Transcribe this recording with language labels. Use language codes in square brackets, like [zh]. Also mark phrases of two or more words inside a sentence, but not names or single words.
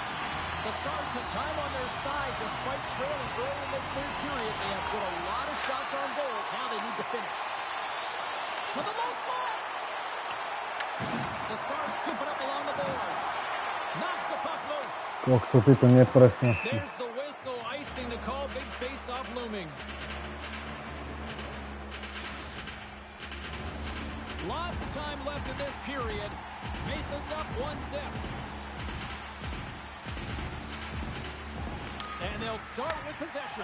[en] The Stars have time on their side despite trailing early in this third period. They have put a lot of shots on goal. Now they need to finish. To the low slot. The Stars scoop it up along the boards. Knocks the puck loose. [sk] Koľko sú títo nepresnosti. [en] There's the whistle, icing to call, big face-off looming. Lots of time left in this period. Mesa's up 1-0. And they'll start with possession.